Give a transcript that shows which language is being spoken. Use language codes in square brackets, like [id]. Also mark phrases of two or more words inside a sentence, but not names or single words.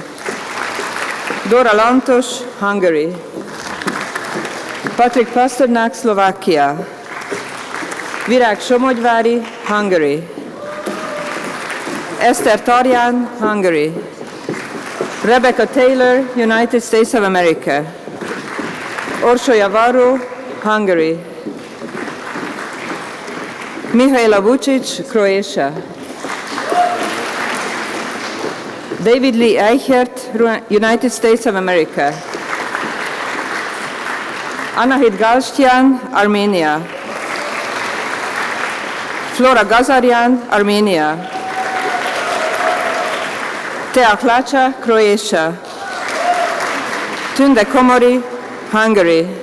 [en] Dora Lantos, Hungary. Patrik Pasternak, Slovakia. Virág Somogyvári, Hungary. Esther Tarján, Hungary. Rebecca Taylor, United States of America. Orsolya Varro, Hungary. Mihaela Vucic, Croatia. David Lee Eichert, United States of America. Anahit Galstian, Armenia. Flora Gazaryan, Armenia. Tea Klacha, Croatia. Tunde Komori, Hungary.